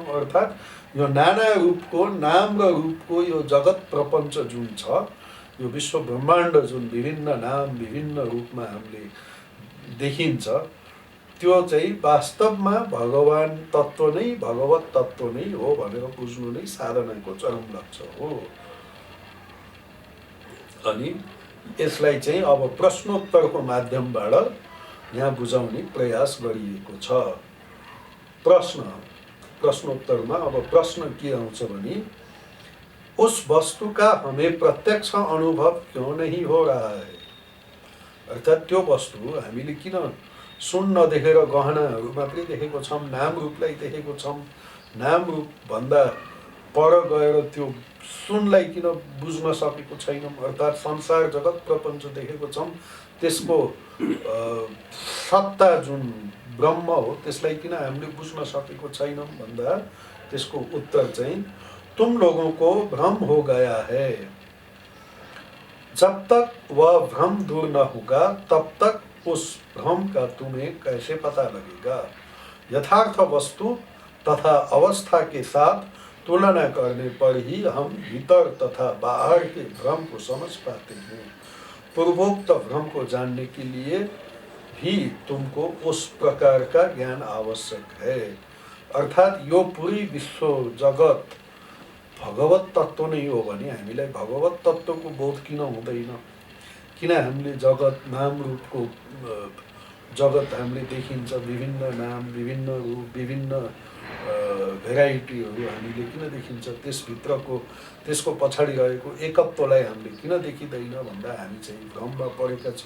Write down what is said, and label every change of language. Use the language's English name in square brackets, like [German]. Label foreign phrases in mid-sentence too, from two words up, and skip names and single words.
[Nepali] अर्थात् यो नाना रूपको, नाम र रूपको यो जगत प्रपञ्च जुन छ, यो विश्व ब्रह्माण्ड जुन विभिन्न नाम विभिन्न रूपमा हामीले देखिन्छ, त्यो चाहिँ वास्तवमा भगवान तत्त्व नै, भगवत तत्त्व नै हो भनेर बुझ्नु नै साधनाको चरम लक्ष्य हो। अनि यसलाई चाहिँ अब प्रश्नोत्तरको माध्यमबाट यहाँ बुझाउने प्रयास गरिएको छ। प्रश्नोत्तरमा अब प्रश्न के आउँछ भने [Hindi] उस वस्तु का हमें प्रत्यक्ष अनुभव क्यों नहीं हो रहा है। [Nepali] अर्थात् त्यो वस्तु हामीले किन सुन नदेखेर गहनाहरू मात्रै देखेको छौँ, नाम रूपलाई देखेको छौँ, नाम रूप भन्दा पर गएर त्यो सुनलाई किन बुझ्न सकेको छैनौँ। अर्थात् संसार जगत प्रपञ्च देखेको छौँ, त्यसको सत्ता जुन ब्रह्म हो त्यसलाई किन हामीले बुझ्न सकेको छैनौँ भन्दा त्यसको उत्तर चाहिँ [Hindi] तुम लोगों को भ्रम हो गया है। जब तक वह भ्रम दूर न होगा तब तक उस भ्रम का तुम्हें कैसे पता लगेगा। यथार्थ वस्तु तथा अवस्था के साथ तुलना करने पर ही हम भीतर तथा बाहर के भ्रम को समझ पाते हैं। पूर्वोक्त भ्रम को जानने के लिए भी तुमको उस प्रकार का ज्ञान आवश्यक है। [Nepali] अर्थात यो पूरी विश्व जगत भगवत तत्व नै हो भने हामीलाई भगवत तत्वको बोध किन हुँदैन? किन हामीले जगत नाम रूपको जगत हामीले देखिन्छ, विभिन्न नाम, विभिन्न रूप, विभिन्न भेराइटीहरू हामीले किन देखिन्छ? त्यसको पछाडि रहेको एकत्वलाई हामीले किन देखिँदैन भन्दा हामी चाहिँ भ्रममा परेका छौँ।